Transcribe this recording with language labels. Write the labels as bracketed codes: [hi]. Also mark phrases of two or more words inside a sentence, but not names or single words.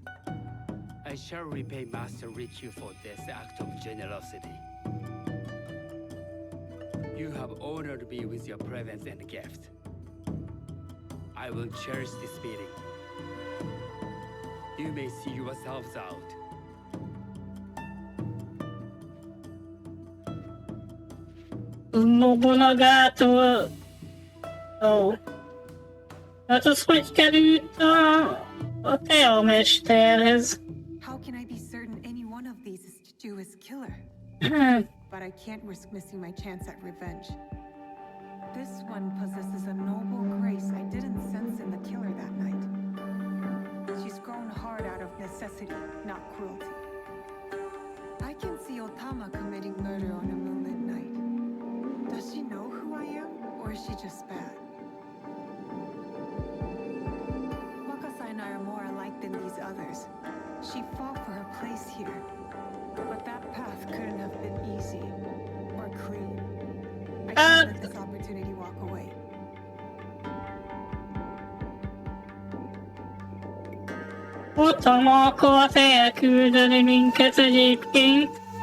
[en] I shall repay Master Rikyu for this act of generosity. You have honored me with your presence and gift. I will cherish this meeting. You may see yourselves out. [hu] Nobunagától... Ó. Hát az hogy került a teamesterhez? [en] How can I be certain any one of these is Chiju's killer? But I can't risk missing my chance at revenge. This one possesses a noble grace I didn't sense in the killer that night. She's grown hard out of necessity, not cruelty. I can see Otama committing murder on a moonlit night. Does she know who I am, or is she just bad? Wakasai and I are more alike than these others. She fought for her place here, but that path couldn't have been easy or clean. I can't let this opportunity walk away. [hu] Otama akart elküldeni minket egyébként.